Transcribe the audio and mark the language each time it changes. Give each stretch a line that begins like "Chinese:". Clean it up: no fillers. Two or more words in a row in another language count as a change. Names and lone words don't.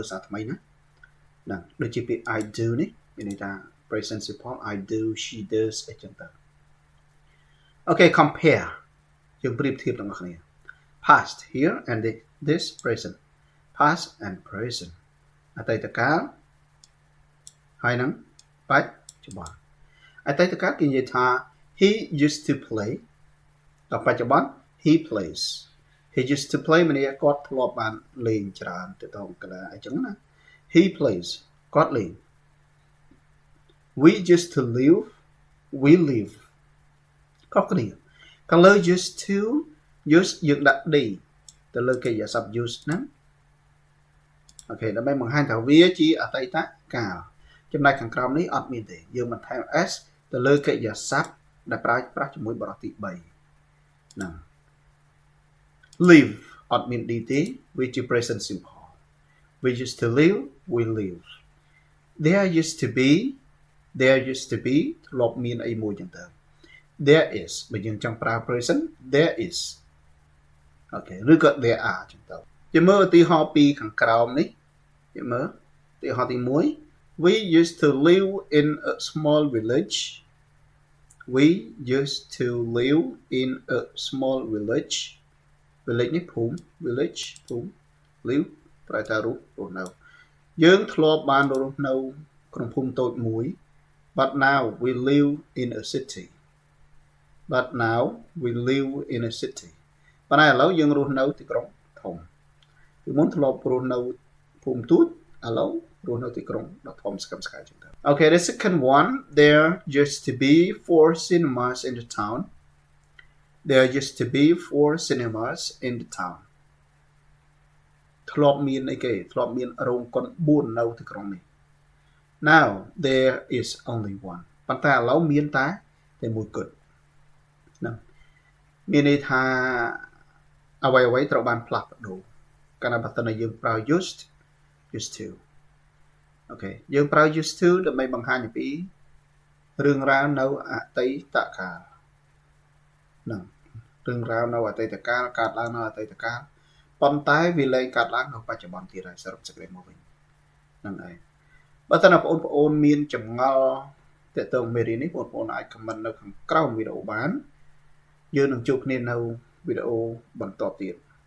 Khmer: សារថ្មីណាហ្នឹងដូចជាពាក្យ
English: I do
Khmer: នេះមានន័យថា
English: present simple I do she does
Khmer: អីចឹងទៅ Okay, compare យើងប្រៀបធៀបទាំងអស់គ្នា
English: past here and this present past and present
Khmer: អតីតកាលហើយនឹងបច្ចុប្បន្នអតីតកាលគេនិយាយថា
English: he used to play
Khmer: ដល់បច្ចុប្បន្ន
English: he plays he used to play
Khmer: មានន័យគាត់ធ្លាប់បានលេងច្រើនទៅដល់កន្លែងអញ្ចឹងណា
English: he plays
Khmer: គាត់លេង
English: we used to live we live
Khmer: ខុសគ្នាខាងលើ
English: used to use
Khmer: យើងដាក់ d ទៅលើកិរិយាសព្ទ use ហ្នឹងអូខេដើម្បីបង្ហាញថាវាជាអតីតកាលចំណែកខាងក្រោមនេះអត់មានទេយើងបន្ថែម s ទៅលើកិរិយាសព្ទ ដែលប្រើប្រាស់ជាមួយបរិបទទី3ហ្នឹង live អត់មាន d ទេវាជា
English: present simple we used to live we live there used to
Khmer: be ធ្លាប់មានអីមួយចឹងទៅ
English: there is
Khmer: បើយើងចង់ប្រើ
English: present there is
Khmer: អូខេឬក៏ there are ចឹងទៅជាមើលឧទាហរណ៍ពីខាងក្រោមនេះជាមើលឧទាហរណ៍ទី1
English: we used to live in a small village we used to live in a small village village
Khmer: នេះភូមិ village ភូមិ live ប្រែថារស់នៅយើងធ្លាប់បានរស់នៅក្នុងភូមិតូចមួយ
English: but now we live in a city
Khmer: ប៉ុន្តែ ឥឡូវយើងរស់នៅទីក្រុងធំពីមុនធ្លាប់រស់នៅភូមិទូចឥឡូវរស់នៅទីក្រុងដ៏ធំស្កឹមស្កៃជាងទៅ
English: Okay, the second one there used to be 4 cinemas in the town. There used to be 4 cinemas in the town.
Khmer: ធ្លាប់មានអីគេធ្លាប់មានរោងកុន4នៅទីក្រុងនេះ
English: Now there is only one.
Khmer: ប៉ុន្តែឥឡូវមានតែមួយគត់ហ្នឹងមានន័យថាអ្វីត្រូវបានផ្លាស់ប្ដូរកាលណាបើសិនយើង ប្រើ
English: used to
Khmer: អូខេយើងប្រើ
English: used to
Khmer: ដើម្បីបង្ហាញអំពីរឿងរ៉ាវនៅអតីតកាលហ្នឹងរឿងរ៉ាវនៅអតីតកាលកើតឡើងនៅអតីតកាលប៉ុន្តែវាលែងកើតឡើងនៅបច្ចុប្បន្នទៀតហើយសរុបសេចក្តីមកវិញហ្នឹងហើយបើសិនណាបងប្អូនមានចម្ងល់ទាក់ទងមេរៀននេះបងប្អូនអាច comment នៅខាងក្រោមវីដេអូបានយើងនឹងជួបគ្នានៅវីដេអូបន្តទៀត